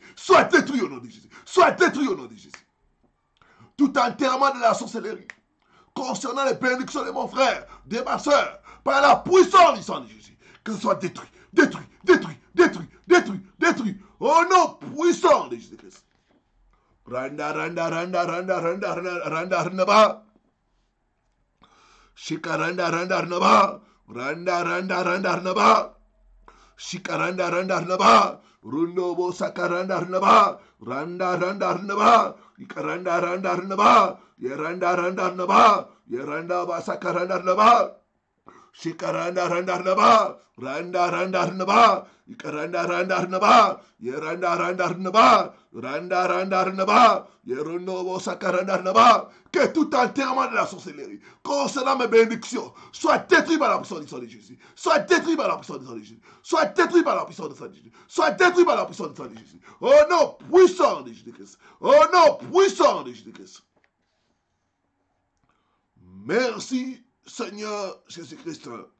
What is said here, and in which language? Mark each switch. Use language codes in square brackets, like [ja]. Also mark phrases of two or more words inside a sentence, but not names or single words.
[fr] Soit détruit au nom de Jésus. Soit détruit au nom de Jésus. Tout enterrement de la sorcellerie concernant les bénédictions de mon frère, de ma soeur, par la puissance du sang de Jésus, que ce soit détruit, détruit, détruit, détruit, détruit, détruit, au nom puissant de Jésus-Christ. Randa, randa, randa, randa, randa, randa, randa, randa, Shikaranda, randa, randa, randa, randa, randa, randa, Shikaranda, randa, randa, Rundo, bo, sakaranda, randa, randa, randa, randa, Ikaranda, randa, randa, Yeranda, randa, randa, Yeranda, ba, sakaranda, randa, Shikaranda, randa, randa, randa, randa, randa, Ikaranda, randa, randa, Yeranda, randa, randa, randa, randa, randa, Yerundo, bo, sakaranda, randa. Que tout enterrement de la sorcellerie concernant mes bénédictions soit détruit par la puissance du sang de Jésus. Soit détruit par la puissance du sang de Jésus. Soit détruit par la puissance du sang de Jésus. Soit détruit par la puissance du sang de Jésus. Au nom puissant de Jésus-Christ. Au nom puissant de Jésus-Christ. Merci Seigneur Jésus-Christ.